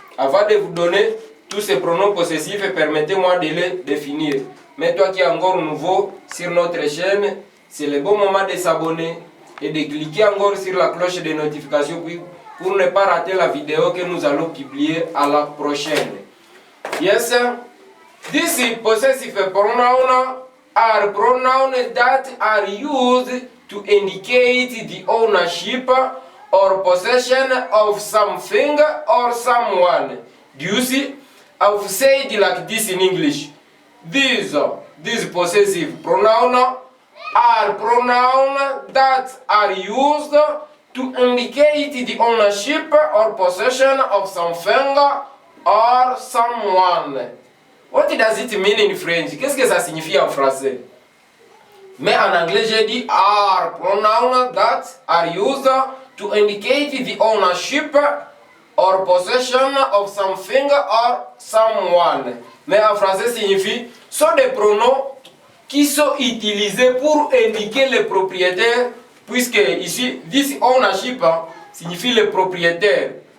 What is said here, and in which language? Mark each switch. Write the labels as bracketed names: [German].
[French] Avant de vous donner tous ces pronoms possessifs, permettez-moi de les définir. Mais toi qui es encore nouveau sur notre chaîne, c'est le bon moment de s'abonner et de cliquer encore sur la cloche de notification pour ne pas rater la vidéo que nous allons publier à la prochaine. [English] Yes, these possessive pronouns are pronouns that are used to indicate the ownership or possession of something or someone. Do you see? I've said like this in English. These possessive pronouns are pronouns that are used to indicate the ownership or possession of something or someone. What does it mean in French? [French] Qu'est-ce que ça signifie en français? Mais en anglais, j'ai dit [English] are pronouns that are used to indicate the ownership or possession of something or someone. [French] Mais en français signifie sont des pronoms qui sont utilisés pour indiquer le propriétaire, puisque ici [English] this ownership [French] signifie le propriétaire.